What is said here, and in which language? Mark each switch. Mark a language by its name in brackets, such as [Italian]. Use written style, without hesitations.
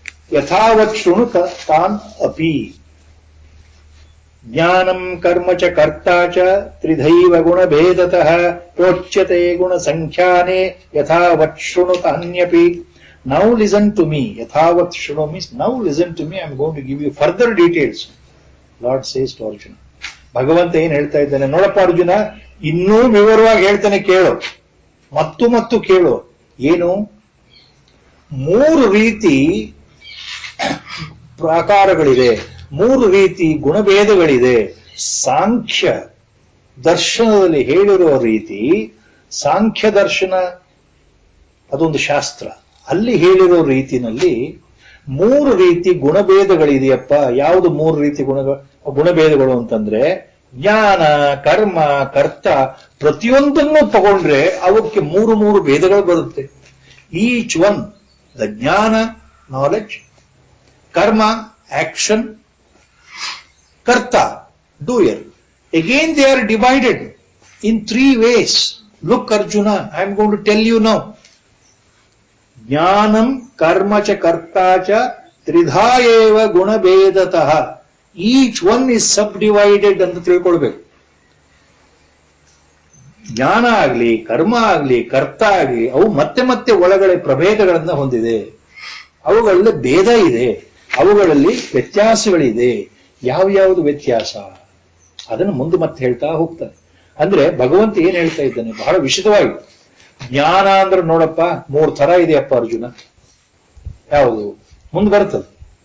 [Sanskrit] Yathavat shrunu tan api. Jnanam karma cha karta cha tridhaiva guna bhedatah procyate guna sankhyane yathavat shrunu tanyapi. [English] Now listen to me. Yathavat shrunu means now listen to me. I am going to give you further details. Lord says to Arjuna. [Kannada] ಭಗವಂತ ಏನ್ ಹೇಳ್ತಾ ಇದ್ದಾನೆ ನೋಡಪ್ಪ ಅರ್ಜುನ, ಇನ್ನೂ ವಿವರವಾಗಿ ಹೇಳ್ತಾನೆ ಕೇಳು, ಮತ್ತು ಕೇಳು. ಏನು? ಮೂರು ರೀತಿ ಪ್ರಾಕಾರಗಳಿದೆ, ಮೂರು ರೀತಿ ಗುಣಭೇದಗಳಿದೆ. ಸಾಂಖ್ಯ ದರ್ಶನದಲ್ಲಿ ಹೇಳಿರುವ ರೀತಿ, ಸಾಂಖ್ಯ ದರ್ಶನ ಅದೊಂದು ಶಾಸ್ತ್ರ, ಅಲ್ಲಿ ಹೇಳಿರೋ ರೀತಿನಲ್ಲಿ ಮೂರು ರೀತಿ ಗುಣಭೇದಗಳಿದೆಯಪ್ಪ. ಯಾವುದು ಮೂರು ರೀತಿ ಗುಣಭೇದಗಳು ಅಂತಂದ್ರೆ, ಜ್ಞಾನ, ಕರ್ಮ, ಕರ್ತ, ಪ್ರತಿಯೊಂದನ್ನು ತಗೊಂಡ್ರೆ ಅವಕ್ಕೆ ಮೂರು ಭೇದಗಳು ಬರುತ್ತೆ. [English] Each one, the ಜ್ಞಾನ knowledge, ಕರ್ಮ action, ಕರ್ತ doer. Again they are divided in three ways. Look Arjuna, I am going to tell you now. [Sanskrit] Jnanam karma cha karta cha tridha eva guna bedatah. [English] Each one is subdivided [Kannada] ಅಂತ ತಿಳ್ಕೊಳ್ಬೇಕು. ಜ್ಞಾನ ಆಗಲಿ, ಕರ್ಮ ಆಗಲಿ, ಕರ್ತ ಆಗಲಿ, ಅವು ಮತ್ತೆ ಒಳಗಡೆ ಪ್ರಭೇದಗಳನ್ನ ಹೊಂದಿದೆ. ಅವುಗಳಲ್ಲಿ ಭೇದ ಇದೆ, ಅವುಗಳಲ್ಲಿ ವ್ಯತ್ಯಾಸಗಳಿದೆ. ಯಾವ್ಯಾವುದು ವ್ಯತ್ಯಾಸ ಅದನ್ನು ಮುಂದೆ ಮತ್ತೆ ಹೇಳ್ತಾ ಹೋಗ್ತಾನೆ. ಅಂದ್ರೆ ಭಗವಂತ ಏನ್ ಹೇಳ್ತಾ ಇದ್ದಾನೆ ಬಹಳ ವಿಶದವಾಗಿ. ಜ್ಞಾನ ಅಂದ್ರೆ ನೋಡಪ್ಪ, ಮೂರು ತರ ಇದೆಯಪ್ಪ ಅರ್ಜುನ. ಯಾವುದು? ಮುಂದೆ ಬರ್ತದೆ.